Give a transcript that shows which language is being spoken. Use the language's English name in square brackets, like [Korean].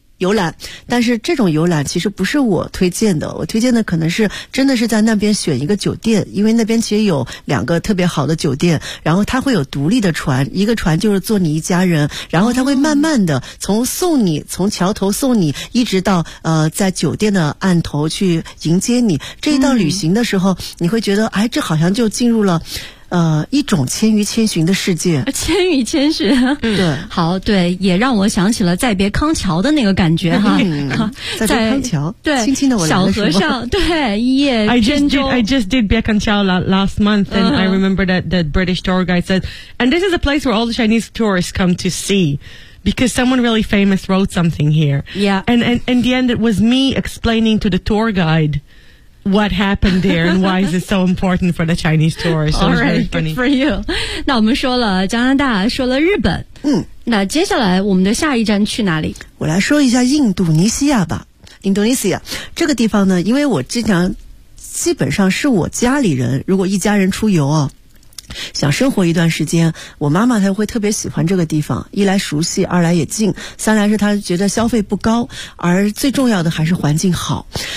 [Chinese] 游览，但是这种游览其实不是我推荐的，我推荐的可能是真的是在那边选一个酒店，因为那边其实有两个特别好的酒店，然后它会有独立的船，一个船就是坐你一家人，然后它会慢慢的从送你、哦、从桥头送你一直到在酒店的岸头去迎接你，这一趟旅行的时候、嗯、你会觉得哎，这好像就进入了一种千与千寻的世界，千与千寻，对，好，对，也让我想起了《再别康桥》的那个感觉哈，嗯、在康桥，对，轻轻的我小和尚，对，一夜扁舟。 [English] I just did 别康桥 last month, and、uh-huh. I remember that the British tour guide said, and this is a place where all the Chinese tourists come to see. Because someone really famous wrote something here. Yeah. And in the end, it was me explaining to the tour guide what happened there and why is it so important for the Chinese tourists. So it's really funny. For you. [Chinese] 那我们说了加拿大，说了日本。嗯。那接下来我们的下一站去哪里？我来说一下印度尼西亚吧。印度尼西亚。这个地方呢，因为我经常基本上是我家里人，如果一家人出游哦。想生活一段时间，我妈妈她会特别喜欢这个地方，一来熟悉，二来也近，三来是她觉得消费不高，而最重要的还是环境好。